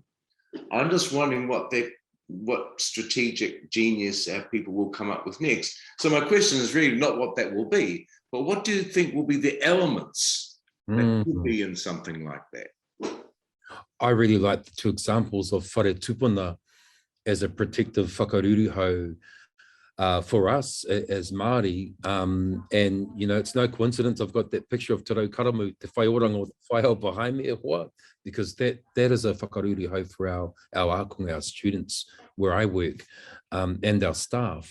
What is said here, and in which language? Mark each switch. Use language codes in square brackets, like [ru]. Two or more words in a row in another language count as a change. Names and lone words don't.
[en] I'm just wondering what strategic genius our people will come up with next. So my question is really not what that will be, but what do you think will be the elements that could be in something like that? I really like the two examples of [mi] whare tupuna [en] as a protective whakarurihau for us as Māori. And, it's no coincidence I've got that picture of Te Rau Karamu, Te Whaioranga o Te Whaiau behind me, because that is a whakarurihau for our ākonga, our students where I work, and our staff.